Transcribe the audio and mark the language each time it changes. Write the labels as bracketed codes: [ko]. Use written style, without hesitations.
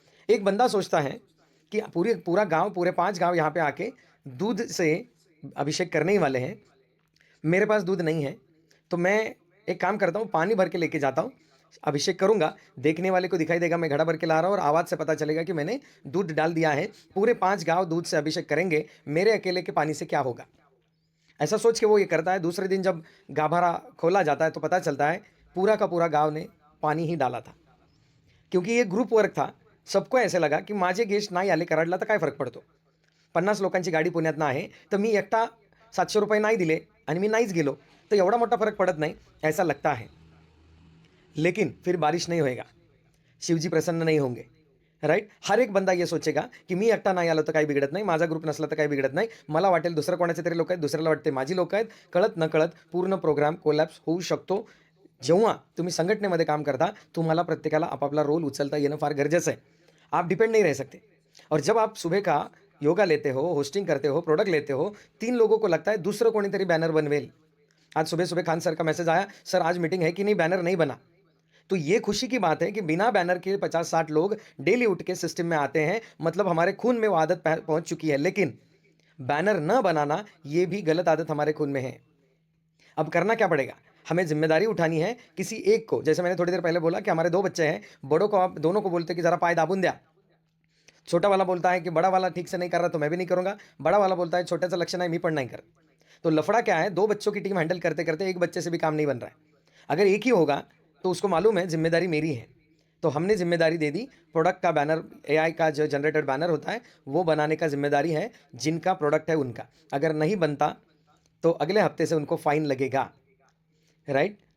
[hi] एक बंदा सोचता है कि पूरा गाँव, पूरे 5 गाँव यहाँ पे आके दूध से अभिषेक करने ही वाले हैं, मेरे पास दूध नहीं है, तो मैं एक काम करता हूँ, पानी भर के लेके जाता हूँ, अभिषेक करूँगा, देखने वाले को दिखाई देगा मैं घड़ा भर के ला रहा हूँ और आवाज़ से पता चलेगा कि मैंने दूध डाल दिया है, पूरे 5 गाँव दूध से अभिषेक करेंगे, मेरे अकेले के पानी से क्या होगा? ऐसा सोच के वो ये करता है। दूसरे दिन जब गाभारा खोला जाता है तो पता चलता है पूरा का पूरा गाँव ने पानी ही डाला था। क्योंकि ये ग्रुप वर्क था, सबको ऐसे लगा की [mr] माझे गेस्ट नाही आले कराडला तर काय फरक पडतो? 50 लोकांची गाडी पुण्यातनं आहे, तर मी एकटा ₹700 नाही दिले आणि मी नाहीच गेलो, तर एवढा मोठा फरक पडत नाही, [hi] ऐसा लगता है। लेकिन फिर बारिश नहीं होएगा, शिवजी प्रसन्न नहीं होंगे, राइट? [mr] हर एक बंदा ये सोचेगा की मी एकटा नाही आलो तर काही बिघडत नाही, माझा ग्रुप नसला तर काही बिघडत नाही, मला वाटेल दुसरं कोणाचे तरी लोक आहेत, दुसऱ्याला वाटते माझी लोक आहेत, कळत नकळत पूर्ण प्रोग्राम कोलॅप्स होऊ शकतो। जेव्हा तुम्ही संघटनेमध्ये काम करता, तुम्हाला प्रत्येकाला आपापला रोल उचलता येणं फार गरजेचं आहे। [hi] आप डिपेंड नहीं रह सकते। और जब आप सुबह का योगा लेते हो, होस्टिंग करते हो, प्रोडक्ट लेते हो, 3 लोगों को लगता है [mr] दूसरं कोणीतरी बैनर बनवेल। [hi] आज सुबह-सुबह खान सर का मैसेज आया, सर आज मीटिंग है कि नहीं? बैनर नहीं बना। तो ये खुशी की बात है कि बिना बैनर के 50-60 लोग डेली उठ के सिस्टम में आते हैं, मतलब हमारे खून में वो आदत पहुंच चुकी है। लेकिन बैनर न बनाना, ये भी गलत आदत हमारे खून में है। अब करना क्या पड़ेगा? हमें ज़िम्मेदारी उठानी है किसी एक को। जैसे मैंने थोड़ी देर पहले बोला कि हमारे 2 बच्चे हैं, बड़ों को आप दोनों को बोलते हैं कि ज़रा [mr] पाय दाबून द्या। [hi] छोटा वाला बोलता है कि बड़ा वाला ठीक से नहीं कर रहा तो मैं भी नहीं करूँगा। बड़ा वाला बोलता है [mr] छोट्याचं लक्ष नाही, मी पण नाही करत। [hi] तो लफड़ा क्या है, 2 बच्चों की टीम हैंडल करते-करते एक बच्चे से भी काम नहीं बन रहा है। अगर एक ही होगा तो उसको मालूम है ज़िम्मेदारी मेरी है। तो हमने ज़िम्मेदारी दे दी, प्रोडक्ट का बैनर, एआई का जो जनरेटेड बैनर होता है, वो बनाने का ज़िम्मेदारी है जिनका प्रोडक्ट है उनका। अगर नहीं बनता तो अगले हफ्ते से उनको फाइन लगेगा, राइट?